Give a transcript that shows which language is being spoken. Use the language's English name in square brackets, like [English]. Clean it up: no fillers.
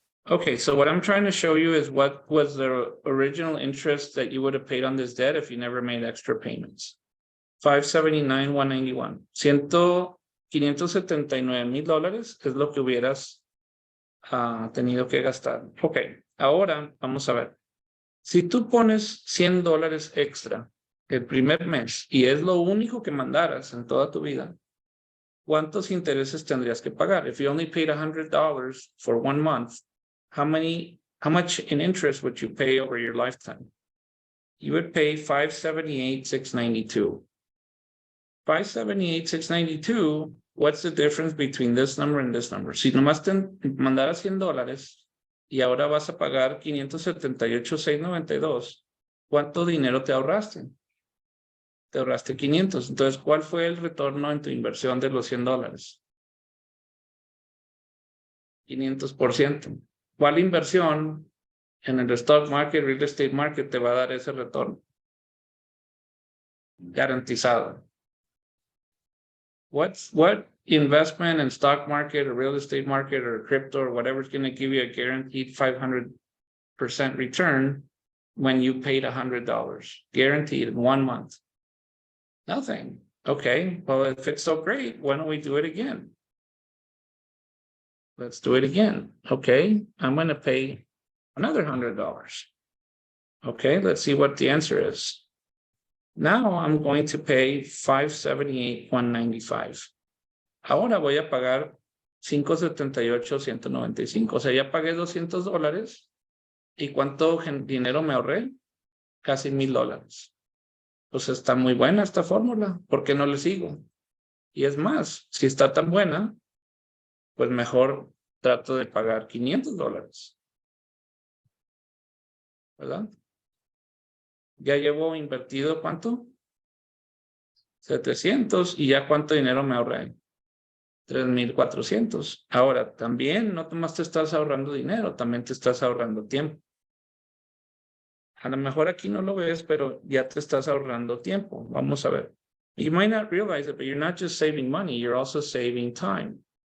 [English] Okay, so what I'm trying to show you is what was the original interest that you would have paid on this debt if you never made extra payments. 579,191. [Spanish] $579,000 es lo que hubieras tenido que gastar. Ok, ahora vamos a ver. Si tú pones $100 extra el primer mes y es lo único que mandaras en toda tu vida, ¿cuántos intereses tendrías que pagar? [English] If you only paid $100 for 1 month, how much in interest would you pay over your lifetime? You would pay $578,692. $578,692, what's the difference between this number and this number? [Spanish] Si nomás te mandaras $100 y ahora vas a pagar $578,692, ¿cuánto dinero te ahorraste? Te ahorraste 500. Entonces, ¿cuál fue el retorno en tu inversión de los $100? 500%. ¿Cuál inversión en el stock market, real estate market te va a dar ese retorno? Garantizado. [English] What investment in stock market or real estate market or crypto or whatever is going to give you a guaranteed 500% return when you paid $100 guaranteed in 1 month? Nothing. Okay, well, if it's so great, why don't we do it again? Let's do it again. Okay, I'm going to pay another $100. Okay, let's see what the answer is. Now I'm going to pay $578,195. [Spanish] Ahora voy a pagar $578,195. O sea, ya pagué $200. ¿Y cuánto dinero me ahorré? Casi $1,000. Pues está muy buena esta fórmula. ¿Por qué no le sigo? Y es más, si está tan buena, pues mejor trato de pagar $500. ¿Verdad? Ya llevo invertido, ¿cuánto? 700. ¿Y ya cuánto dinero me ahorré? 3,400. Ahora, también no nomás te estás ahorrando dinero, también te estás ahorrando tiempo. A lo mejor aquí no lo ves, pero ya te estás ahorrando tiempo. Vamos a ver. [English] You might not realize it, but you're not just saving money, you're also saving time.